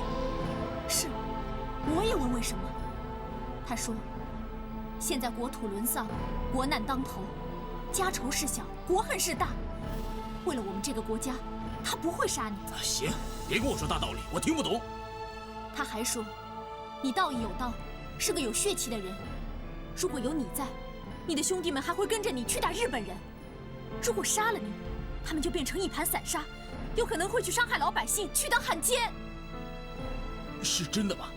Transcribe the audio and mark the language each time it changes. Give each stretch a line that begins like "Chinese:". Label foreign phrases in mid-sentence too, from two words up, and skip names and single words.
Chinese: 是，我也問為什麼。他說，現在國土淪喪，國難當頭，家仇事小，國恨事大。為了我們這個國家，他不會殺你。行，別跟我說大道理，我聽不懂。他還說，你道義有道，是個有血氣的人。如果有你在，你的兄弟們還會跟着你去打日本人。如果殺了你，他們就變成一盤散沙。有可能會去傷害老百姓，去當漢奸。是真的嗎？